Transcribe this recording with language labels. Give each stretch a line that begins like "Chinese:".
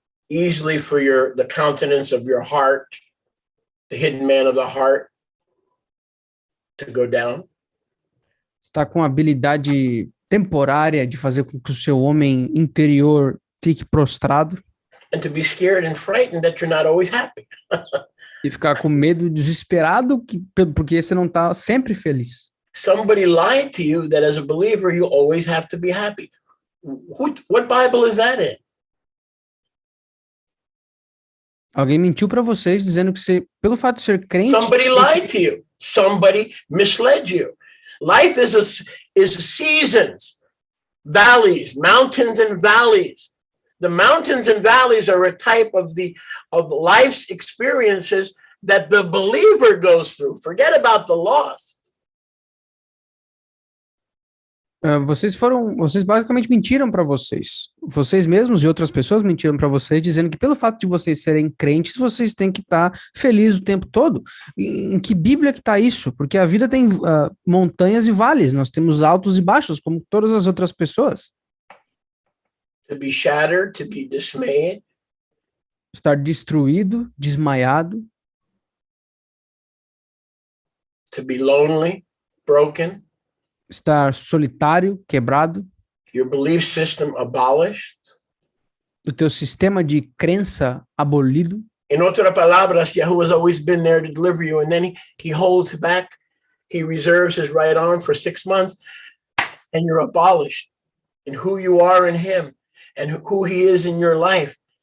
English: easily for the countenance of your heart, the hidden man of the heart, to go down.
Portuguese: está com a habilidade temporária de fazer com que o seu homem interior fique prostrado
English: And to be scared and frightened that you're not always happy.
Portuguese: e ficar com medo, desesperado, porque você não está sempre feliz.
English: Somebody lied to you that as a believer, you always have to be happy. What Bible is that in?
Portuguese: Alguém mentiu para vocês dizendo que você, pelo fato de ser crente,
English: Somebody lied to you. Somebody misled you. Life is seasons, valleys, mountains and valleys. The mountains and valleys are a type of life's experiences that the believer goes through. Forget about the lost.
Portuguese: vocês basicamente mentiram para vocês mesmos e outras pessoas mentiram para vocês, dizendo que pelo fato de vocês serem crentes, vocês têm que estar felizes o tempo todo. Em que Bíblia que está isso? Porque a vida tem montanhas e vales, nós temos altos e baixos, como todas as outras pessoas.
English: To be shattered, to be dismayed,
Portuguese: Estar destruído, desmaiado,
English: to be lonely, broken,
Portuguese: estar solitário, quebrado,
English: your belief system abolished.
Portuguese: o teu sistema de crença abolido.
English: In
Spanish: otras palabras,
English: Yahweh has always been there to deliver you, and then he holds back, he reserves his right arm for 6 months, and you're abolished in who you are in him and who he is in your life.